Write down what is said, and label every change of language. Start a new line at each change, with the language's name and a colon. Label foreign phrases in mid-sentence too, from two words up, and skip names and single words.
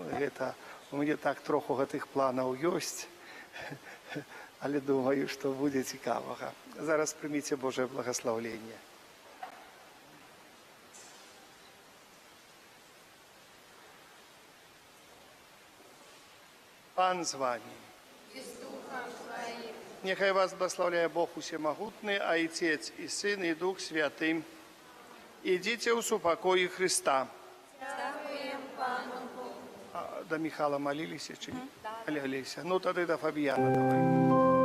Belarusian: Гэта у мяне так троху гэтых планаў ёсць, але думаю, што будзе цікавага. Зараз прыміце Божае благаслаўленне.
Ukrainian: Пан з вами. Нехай вас благословляє Бог усемогутний, Отець і Син, і Дух Святий. Ідіть у супокої Христа. Дякуємо Пану Богу. До Михайла молилися чи ні? Олеся. Ну, тоді до Фабіяна давай.